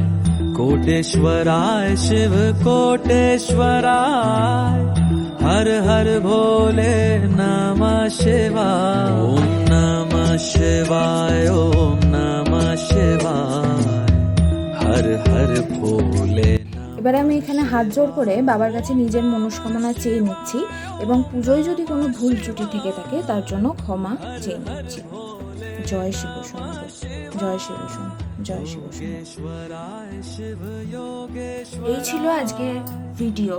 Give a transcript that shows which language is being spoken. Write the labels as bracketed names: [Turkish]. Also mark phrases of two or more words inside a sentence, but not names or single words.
[Sanskrit] कोटेश्वराय शिव कोटेश्वराय हर हर भोले नमः शिवाय। ओम नमः शिवाय ओम नमः शिवाय हर हर भोले। [Bangla] এবারে আমি এখানে হাত জোড় করে বাবার কাছে নিজের মনস্কামনা চেয়ে নিচ্ছি এবং পুজোয় যদি কোনো ভুল ত্রুটি থেকে থাকে তার জন্য ক্ষমা চেয়ে নিচ্ছি। জয় শিব শম্ভু, জয় শিব শম্ভু, জয় শিব শম্ভু। এই ছিল আজকে ভিডিও।